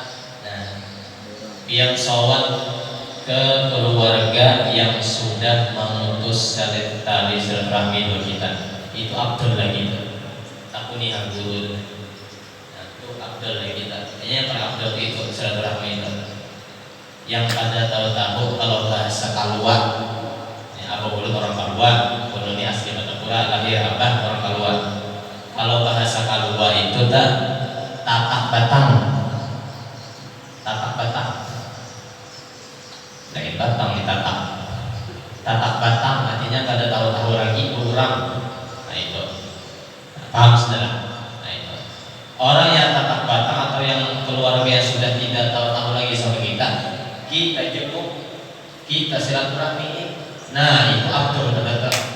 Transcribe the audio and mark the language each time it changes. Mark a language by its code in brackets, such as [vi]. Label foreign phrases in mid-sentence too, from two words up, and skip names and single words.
[id] Nah, biar sowan ke keluarga yang sudah memutus tali silaturahmi dengan kita. Itu afdol lagi tuh. Aku nih guru. Nah, itu afdol lagi kita. Ini yang paling afdol itu silaturahmi itu. Yang pada tahu-tahu kalau bahasa Kalua, apa dulu orang Kalua, kalau ini asli Matapura, lahir abah orang Kalua. Kalau bahasa Kalua itu [bjn] tatak batang, lain batang ditatak. Tatak batang [id] artinya pada tahu-tahu lagi kurang. Nah itu, paham saudara? Nah itu orang yang [bjn] tatak batang [id] atau yang keluarga yang sudah tidak tahu-tahu lagi sama kita jemput, kita silaturahmi. Nah itu abdul betul.